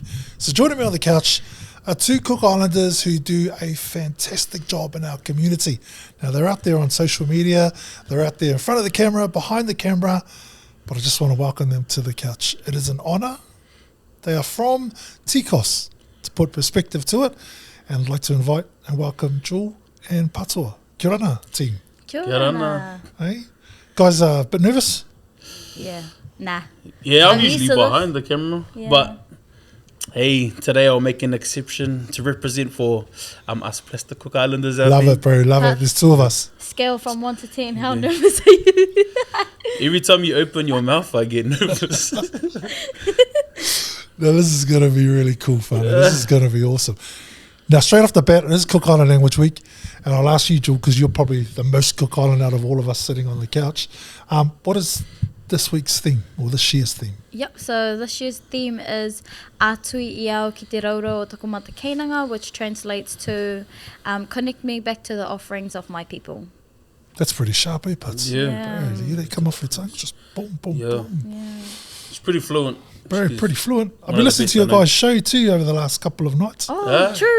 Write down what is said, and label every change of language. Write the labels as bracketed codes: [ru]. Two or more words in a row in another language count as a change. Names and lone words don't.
[en] So joining me on the couch are two Cook Islanders who do a fantastic job in our community. Now, they're out there on social media, they're out there in front of the camera, behind the camera, but I just want to welcome them to the couch. It is an honour. They are from TCOSS, to put perspective to it, and I'd like to invite and welcome Juiel and Patoa. [mi] Kia ora, team. Kia ora. [en] Hey, guys, a bit nervous? Yeah, nah. Yeah, I'm usually behind the camera, Yeah. but hey, today I'll make an exception to represent for us plastic Cook Islanders out Love there. it, bro, love it. There's two of us. Scale from 1 to 10, how nervous are you? Every time you open your mouth, I get nervous. Now, this is going to be really cool, fun. This is going to be awesome. Now, straight off the bat, it is Cook Island Language Week, and I'll ask you, Juiel, because you're probably the most Cook Island out of all of us sitting on the couch. What is this week's theme, or this year's theme? Yep, so this year's theme is [rar] Ātui'tui'ia ki te raurau o taku matakeinanga, [en] which translates to connect me back to the offerings of my people. That's pretty sharp, eh, Putz? Yeah. Bro, they come off your tongue, just boom, boom, Yeah. boom. Yeah. It's pretty fluent. Bro, pretty fluent. I've One been of the listening best to your I know. guys' show too over the last couple of nights. Oh, Yeah. true.